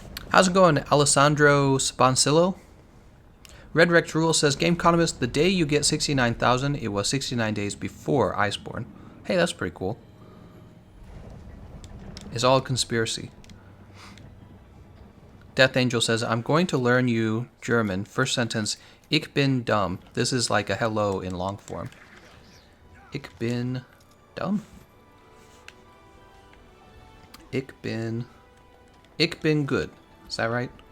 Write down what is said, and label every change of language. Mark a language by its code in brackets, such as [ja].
[en] How's it going, Alessandro Spancillo? Red Rex Rule says, Gameconomist, the day you get 69,000, it was 69 days before Iceborne. Hey, that's pretty cool. It's all a conspiracy. Death Angel says, I'm going to learn you German. First sentence, [de] Ich bin dumm. [en] This is like a hello in long form. [de] Ich bin dumm? Ich bin [en] good. Is that right?